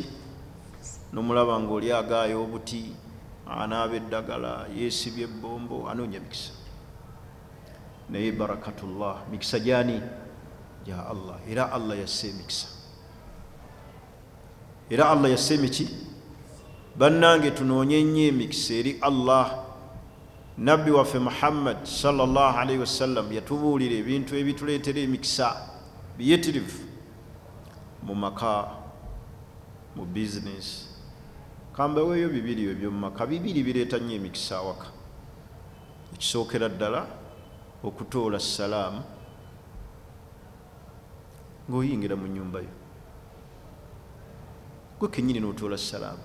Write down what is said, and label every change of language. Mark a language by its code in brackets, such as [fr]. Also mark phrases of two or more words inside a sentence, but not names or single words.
[lg] N'omulaba ng'oli agaaya obuti, anaaba eddagala, yeesibye ebbombo, anoonya mikisa. Naye barakatullah, mikisa gyani? Gya Allah. Era Allah yasse emikisa. Era Allah yasse emiki? Bannange tunoonye nnyo emikisa eri Allah. Nabbi waffe Muhammad [ar] صلى الله عليه وسلم [lg] yatubuulira ebintu ebituleetera emikisa biyitirivu mu maka, mu bizinesi. Kambaweeyo bibiri eby'omu maka, bibiri bireeta nnyo emikisa awaka. Ekisookera ddala okutoola salaamu ng'oyingira mu nnyumba yo, gwe kennyini n'otoola salaamu.